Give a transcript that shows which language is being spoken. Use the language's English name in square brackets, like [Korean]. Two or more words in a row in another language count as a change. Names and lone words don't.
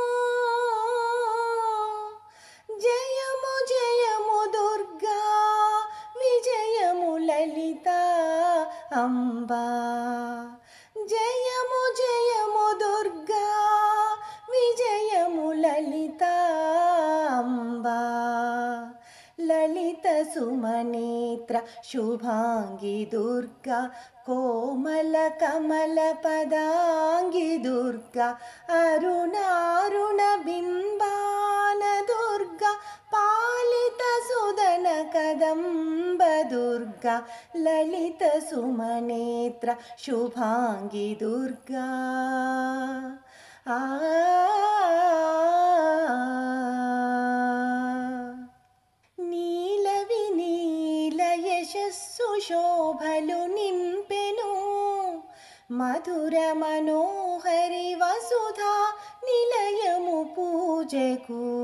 [Telugu] జయము జయము దుర్గా విజయము లలిత అంబా జయము జయము దుర్గా విజయము లలిత అంబా [Sanskrit] ललित सुमनेत्र शुभांगी दुर्गा कोमल कमल पदांगी दुर्गा अरुणारुण बिंबान दुर्गा पालित सुदन कदंब दुर्गा ललित सुमनेत्र शुभांगी दुर्गा [Telugu] శోభలు నింపెను మధుర మనోహరి వసుధా నిలయము పూజకు